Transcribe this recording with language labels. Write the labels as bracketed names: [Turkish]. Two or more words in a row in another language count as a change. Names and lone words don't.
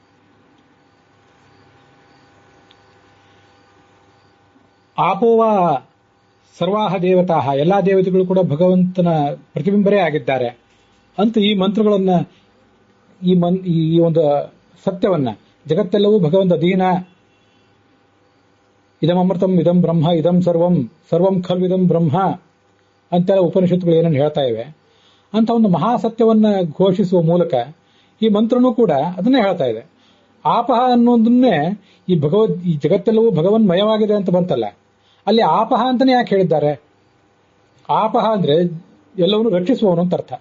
[Sanskrit] ಆಪೋವ ಸರ್ವಾಹ ದೇವತಾಹ, [Kannada] ಎಲ್ಲಾ ದೇವತೆಗಳು ಕೂಡ ಭಗವಂತನ ಪ್ರತಿಬಿಂಬರೇ ಆಗಿದ್ದಾರೆ ಅಂತ ಈ ಮಂತ್ರಗಳನ್ನ, ಈ ಒಂದು ಸತ್ಯವನ್ನ, ಜಗತ್ತೆಲ್ಲವೂ ಭಗವಂತ ಅಧೀನ, [Sanskrit] ಇದಂ ಅಮೃತಂ ಇದಂ ಬ್ರಹ್ಮ ಇದಂ ಸರ್ವಂ ಸರ್ವಂ ಖಲ್ವಿದಂ ಬ್ರಹ್ಮ [Kannada] ಅಂತೆಲ್ಲ ಉಪನಿಷತ್ತುಗಳು ಏನನ್ನು ಹೇಳ್ತಾ ಇವೆ ಅಂತ ಒಂದು ಮಹಾಸತ್ಯವನ್ನ ಘೋಷಿಸುವ ಮೂಲಕ ಈ ಮಂತ್ರನೂ ಕೂಡ ಅದನ್ನೇ ಹೇಳ್ತಾ ಇದೆ. ಆಪಹ ಅನ್ನೋದನ್ನೇ ಈ ಜಗತ್ತೆಲ್ಲವೂ ಭಗವನ್ಮಯವಾಗಿದೆ ಅಂತ ಬಂತಲ್ಲ, ಅಲ್ಲಿ ಆಪಹ ಅಂತಾನೆ ಯಾಕೆ ಹೇಳಿದ್ದಾರೆ? ಆಪಹ ಅಂದ್ರೆ ಎಲ್ಲವನ್ನೂ ರಕ್ಷಿಸುವವನು ಅಂತ ಅರ್ಥ.